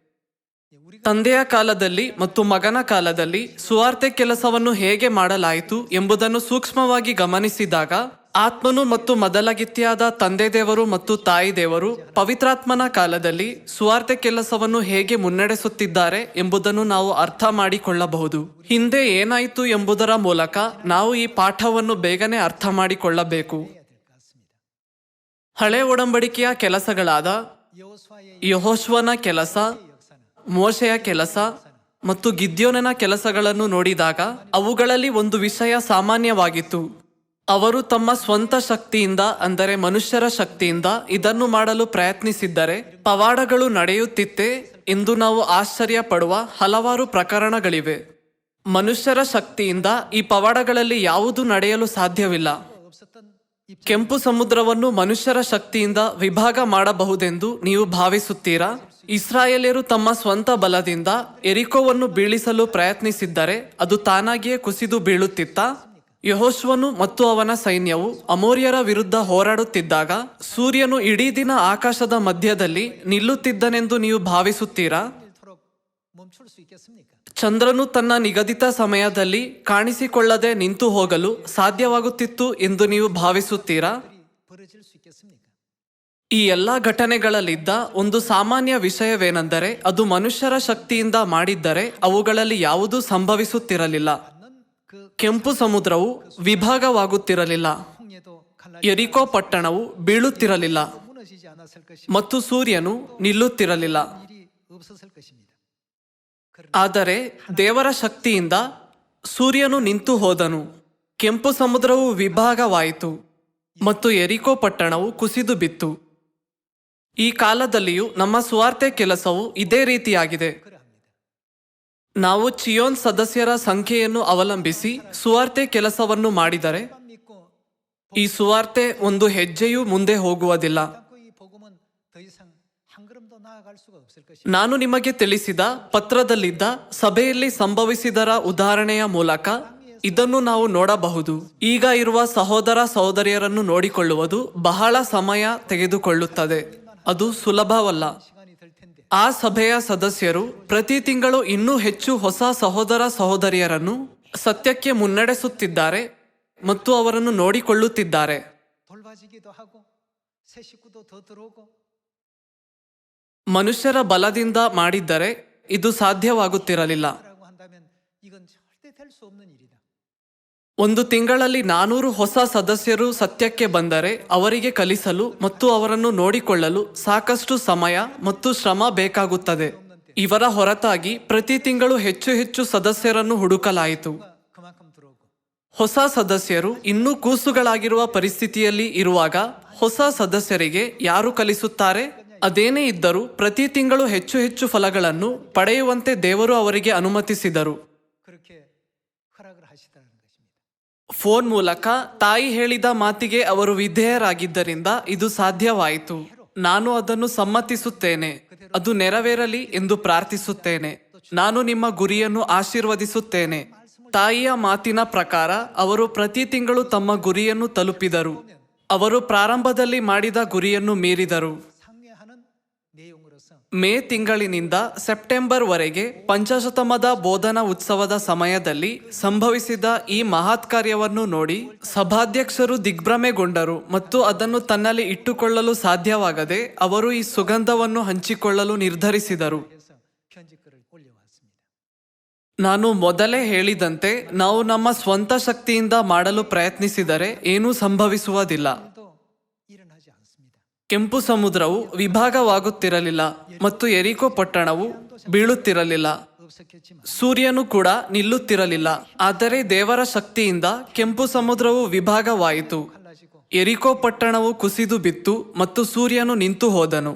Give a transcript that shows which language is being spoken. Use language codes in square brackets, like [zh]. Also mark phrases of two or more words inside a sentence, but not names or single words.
[kn] ತಂದೆಯ ಕಾಲದಲ್ಲಿ ಮತ್ತು ಮಗನ ಕಾಲದಲ್ಲಿ ಸುವಾರ್ತೆ ಕೆಲಸವನ್ನು ಹೇಗೆ ಮಾಡಲಾಯಿತು ಎಂಬುದನ್ನು ಸೂಕ್ಷ್ಮವಾಗಿ ಗಮನಿಸಿದಾಗ ಆತ್ಮನು ಮತ್ತು ಮೊದಲಗಿತ್ತಿಯಾದ ತಂದೆ ದೇವರು ಮತ್ತು ತಾಯಿ ದೇವರು ಪವಿತ್ರಾತ್ಮನ ಕಾಲದಲ್ಲಿ ಸುವಾರ್ತೆ ಕೆಲಸವನ್ನು ಹೇಗೆ ಮುನ್ನಡೆಸುತ್ತಿದ್ದಾರೆ ಎಂಬುದನ್ನು ನಾವು ಅರ್ಥ ಮಾಡಿಕೊಳ್ಳಬಹುದು. ಹಿಂದೆ ಏನಾಯಿತು ಎಂಬುದರ ಮೂಲಕ ನಾವು ಈ ಪಾಠವನ್ನು ಬೇಗನೆ ಅರ್ಥ ಮಾಡಿಕೊಳ್ಳಬೇಕು. [ko] 해야 될 것 같습니다. [kn] ಹಳೆ ಒಡಂಬಡಿಕೆಯ ಕೆಲಸಗಳಾದ [ko] 여호수아의 [kn] ಯೆಹೋಶುವನ ಕೆಲಸ, [ko] 역사는 [kn] ಮೋಶೆಯ ಕೆಲಸ ಮತ್ತು ಗಿದ್ಯೋನನ ಕೆಲಸಗಳನ್ನು ನೋಡಿದಾಗ ಅವುಗಳಲ್ಲಿ ಒಂದು ವಿಷಯ ಸಾಮಾನ್ಯವಾಗಿತ್ತು. ಅವರು ತಮ್ಮ ಸ್ವಂತ ಶಕ್ತಿಯಿಂದ ಅಂದರೆ ಮನುಷ್ಯರ ಶಕ್ತಿಯಿಂದ ಇದನ್ನು ಮಾಡಲು ಪ್ರಯತ್ನಿಸಿದ್ದರೆ ಪವಾಡಗಳು ನಡೆಯುತ್ತಿತ್ತೆ ಎಂದು ನಾವು ಆಶ್ಚರ್ಯ ಪಡುವ ಹಲವಾರು ಪ್ರಕರಣಗಳಿವೆ. ಮನುಷ್ಯರ ಶಕ್ತಿಯಿಂದ ಈ ಪವಾಡಗಳಲ್ಲಿ ಯಾವುದೂ ನಡೆಯಲು ಸಾಧ್ಯವಿಲ್ಲ. [ko] 없었던 이 [kn] ಕೆಂಪು ಸಮುದ್ರವನ್ನು ಮನುಷ್ಯರ ಶಕ್ತಿಯಿಂದ ವಿಭಾಗ ಮಾಡಬಹುದೆಂದು ನೀವು ಭಾವಿಸುತ್ತೀರಾ? ಇಸ್ರಾಯೇಲ್ಯರು ತಮ್ಮ ಸ್ವಂತ ಬಲದಿಂದ ಎರಿಕೋವನ್ನು ಬೀಳಿಸಲು ಪ್ರಯತ್ನಿಸಿದ್ದರೆ ಅದು ತಾನಾಗಿಯೇ ಕುಸಿದು ಬೀಳುತ್ತಿತ್ತಾ? ಯೆಹೋಶುವನು ಮತ್ತು ಅವನ ಸೈನ್ಯವು ಅಮೋರಿಯರ ವಿರುದ್ಧ ಹೋರಾಡುತ್ತಿದ್ದಾಗ ಸೂರ್ಯನು ಇಡೀ ದಿನ ಆಕಾಶದ ಮಧ್ಯದಲ್ಲಿ ನಿಲ್ಲುತ್ತಿದ್ದನೆಂದು ನೀವು ಭಾವಿಸುತ್ತೀರಾ? [ko] 일토록 멈출 수 있겠습니까? [kn] ಚಂದ್ರನು ತನ್ನ ನಿಗದಿತ ಸಮಯದಲ್ಲಿ ಕಾಣಿಸಿಕೊಳ್ಳದೆ ನಿಂತು ಹೋಗಲು ಸಾಧ್ಯವಾಗುತ್ತಿತ್ತು ಎಂದು ನೀವು ಭಾವಿಸುತ್ತೀರಾ? [ko] 벌어질 수 있겠습니까? [kn] ಈ ಎಲ್ಲ ಘಟನೆಗಳಲ್ಲಿದ್ದ ಒಂದು ಸಾಮಾನ್ಯ ವಿಷಯವೇನೆಂದರೆ ಅದು ಮನುಷ್ಯರ ಶಕ್ತಿಯಿಂದ ಮಾಡಿದ್ದರೆ ಅವುಗಳಲ್ಲಿ ಯಾವುದೂ ಸಂಭವಿಸುತ್ತಿರಲಿಲ್ಲ. [ko] 그 [kn] ಕೆಂಪು ಸಮುದ್ರವು ವಿಭಾಗವಾಗುತ್ತಿರಲಿಲ್ಲ, [ko] 홍해도 갈라지고 [kn] ಯೆರಿಕೋ ಪಟ್ಟಣವು ಬೀಳುತ್ತಿರಲಿಲ್ಲ [ko] 무너지지 않았을 것이 [kn] ಮತ್ತು ಸೂರ್ಯನು ನಿಲ್ಲುತ್ತಿರಲಿಲ್ಲ. [ko] 일이 없었을 것입니다. [kn] ಆದರೆ ದೇವರ ಶಕ್ತಿಯಿಂದ ಸೂರ್ಯನು ನಿಂತು ಹೋದನು, ಕೆಂಪು ಸಮುದ್ರವು ವಿಭಾಗವಾಯಿತು ಮತ್ತು ಯೆರಿಕೋ ಪಟ್ಟಣವು ಕುಸಿದು ಬಿತ್ತು. ಈ ಕಾಲದಲ್ಲಿಯೂ ನಮ್ಮ ಸುವಾರ್ತೆ ಕೆಲಸವು ಇದೇ ರೀತಿಯಾಗಿದೆ. ನಾವು ಚಿಯೋನ್ ಸದಸ್ಯರ ಸಂಖ್ಯೆಯನ್ನು ಅವಲಂಬಿಸಿ ಸುವಾರ್ತೆ ಕೆಲಸವನ್ನು ಮಾಡಿದರೆ [ko] 믿고 [kn] ಈ ಸುವಾರ್ತೆ ಒಂದು ಹೆಜ್ಜೆಯೂ ಮುಂದೆ ಹೋಗುವುದಿಲ್ಲ. [ko] 않고 이 복음은 더 이상 한 걸음도 나아갈 수가 없을 것입니다. [kn] ನಾನು ನಿಮಗೆ ತಿಳಿಸಿದ ಪತ್ರದಲ್ಲಿದ್ದ ಸಭೆಯಲ್ಲಿ ಸಂಭವಿಸಿದರ ಉದಾಹರಣೆಯ ಮೂಲಕ ಇದನ್ನು ನಾವು ನೋಡಬಹುದು. ಈಗ ಇರುವ ಸಹೋದರ ಸಹೋದರಿಯರನ್ನು ನೋಡಿಕೊಳ್ಳುವುದು ಬಹಳ ಸಮಯ ತೆಗೆದುಕೊಳ್ಳುತ್ತದೆ. ಅದು ಸುಲಭವಲ್ಲ. [ko] 시간이 될 텐데 [kn] ಆ ಸಭೆಯ ಸದಸ್ಯರು ಪ್ರತಿ ತಿಂಗಳು ಇನ್ನೂ ಹೆಚ್ಚು ಹೊಸ ಸಹೋದರ ಸಹೋದರಿಯರನ್ನು ಸತ್ಯಕ್ಕೆ ಮುನ್ನಡೆಸುತ್ತಿದ್ದಾರೆ ಮತ್ತು ಅವರನ್ನು ನೋಡಿಕೊಳ್ಳುತ್ತಿದ್ದಾರೆ. [ko] 돌봐지기도 하고 새 식구도 더 들어오고 [kn] ಮನುಷ್ಯರ ಬಲದಿಂದ ಮಾಡಿದ್ದರೆ ಇದು ಸಾಧ್ಯವಾಗುತ್ತಿರಲಿಲ್ಲ. [ko] 라고 한다면 이건 절대 될 수 없는 일이다. [kn] ಒಂದು ತಿಂಗಳಲ್ಲಿ 400 ಹೊಸ ಸದಸ್ಯರು ಸತ್ಯಕ್ಕೆ ಬಂದರೆ ಅವರಿಗೆ ಕಲಿಸಲು ಮತ್ತು ಅವರನ್ನು ನೋಡಿಕೊಳ್ಳಲು ಸಾಕಷ್ಟು ಸಮಯ ಮತ್ತು ಶ್ರಮ ಬೇಕಾಗುತ್ತದೆ. ಇವರ ಹೊರತಾಗಿ ಪ್ರತಿ ತಿಂಗಳು ಹೆಚ್ಚು ಹೆಚ್ಚು ಸದಸ್ಯರನ್ನು ಹುಡುಕಲಾಯಿತು. [ko] 그만큼 들어오고 [kn] ಹೊಸ ಸದಸ್ಯರು ಇನ್ನೂ ಕೂಸುಗಳಾಗಿರುವ ಪರಿಸ್ಥಿತಿಯಲ್ಲಿ ಇರುವಾಗ ಹೊಸ ಸದಸ್ಯರಿಗೆ ಯಾರು ಕಲಿಸುತ್ತಾರೆ? ಅದೇನೇ ಇದ್ದರೂ ಪ್ರತಿ ತಿಂಗಳು ಹೆಚ್ಚು ಹೆಚ್ಚು ಫಲಗಳನ್ನು ಪಡೆಯುವಂತೆ ದೇವರು ಅವರಿಗೆ ಅನುಮತಿಸಿದರು. [ko] 그렇게 허락을 하시다는 것입니다. [kn] ಫೋನ್ ಮೂಲಕ ತಾಯಿ ಹೇಳಿದ ಮಾತಿಗೆ ಅವರು ವಿಧೇಯರಾಗಿದ್ದರಿಂದ ಇದು ಸಾಧ್ಯವಾಯಿತು. ನಾನು ಅದನ್ನು ಸಮ್ಮತಿಸುತ್ತೇನೆ. ಅದು ನೆರವೇರಲಿ ಎಂದು ಪ್ರಾರ್ಥಿಸುತ್ತೇನೆ. ನಾನು ನಿಮ್ಮ ಗುರಿಯನ್ನು ಆಶೀರ್ವದಿಸುತ್ತೇನೆ. ತಾಯಿಯ ಮಾತಿನ ಪ್ರಕಾರ ಅವರು ಪ್ರತಿ ತಿಂಗಳು ತಮ್ಮ ಗುರಿಯನ್ನು ತಲುಪಿದರು. ಅವರು ಪ್ರಾರಂಭದಲ್ಲಿ ಮಾಡಿದ ಗುರಿಯನ್ನು ಮೀರಿದರು. [ko] 상회하는 내용으로서 [kn] ಮೇ ತಿಂಗಳಿನಿಂದ ಸೆಪ್ಟೆಂಬರ್ ವರೆಗೆ ಪಂಚಶತಮದ ಬೋಧನಾ ಉತ್ಸವದ ಸಮಯದಲ್ಲಿ ಸಂಭವಿಸಿದ ಈ ಮಹತ್ ಕಾರ್ಯವನ್ನು ನೋಡಿ ಸಭಾಧ್ಯಕ್ಷರು ದಿಗ್ಭ್ರಮೆಗೊಂಡರು ಮತ್ತು ಅದನ್ನು ತನ್ನಲ್ಲಿ ಇಟ್ಟುಕೊಳ್ಳಲು ಸಾಧ್ಯವಾಗದೆ ಅವರು ಈ ಸುಗಂಧವನ್ನು ಹಂಚಿಕೊಳ್ಳಲು ನಿರ್ಧರಿಸಿದರು. [ko] 해서 편지 [kn] ನಾನು ಮೊದಲೇ ಹೇಳಿದಂತೆ ನಾವು ನಮ್ಮ ಸ್ವಂತ ಶಕ್ತಿಯಿಂದ ಮಾಡಲು ಪ್ರಯತ್ನಿಸಿದರೆ ಏನೂ ಸಂಭವಿಸುವುದಿಲ್ಲ. [ko] 일도 일어나지 않습니다. [kn] ಕೆಂಪು ಸಮುದ್ರವು ವಿಭಾಗವಾಗುತ್ತಿರಲಿಲ್ಲ ಮತ್ತು ಎರಿಕೋ ಪಟ್ಟಣವು ಬೀಳುತ್ತಿರಲಿಲ್ಲ. [ko] 없었겠지만 [kn] ಸೂರ್ಯನು ಕೂಡ ನಿಲ್ಲುತ್ತಿರಲಿಲ್ಲ. ಆದರೆ ದೇವರ ಶಕ್ತಿಯಿಂದ ಕೆಂಪು ಸಮುದ್ರವು ವಿಭಾಗವಾಯಿತು. [ko] 갈라지고 [kn] ಎರಿಕೋ ಪಟ್ಟಣವು ಕುಸಿದು ಬಿತ್ತು ಮತ್ತು ಸೂರ್ಯನು ನಿಂತು ಹೋದನು.